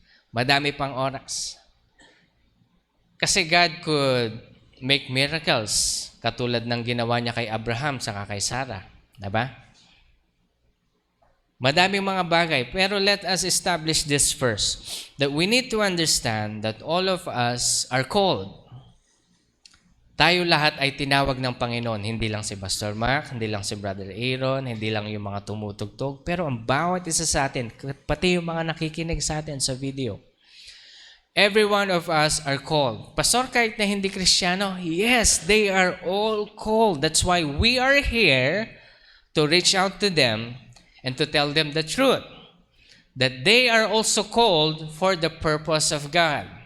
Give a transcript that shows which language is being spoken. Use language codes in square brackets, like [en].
[tl] Madami pang oras. Kasi [en] God could make miracles [tl] katulad ng ginawa niya kay Abraham saka kay Sarah. Diba? Madaming mga bagay. Pero [en] let us establish this first. That we need to understand that all of us are called. [tl] Tayo lahat ay tinawag ng Panginoon. Hindi lang si Pastor Mark, hindi lang si Brother Aaron, hindi lang yung mga tumutugtog. Pero ang bawat isa sa atin, pati yung mga nakikinig sa atin sa video, [en] every one of us are called. Pastor, [tl] kahit na hindi Kristiyano, [en] yes, they are all called. That's why we are here to reach out to them and to tell them the truth. That they are also called for the purpose of God.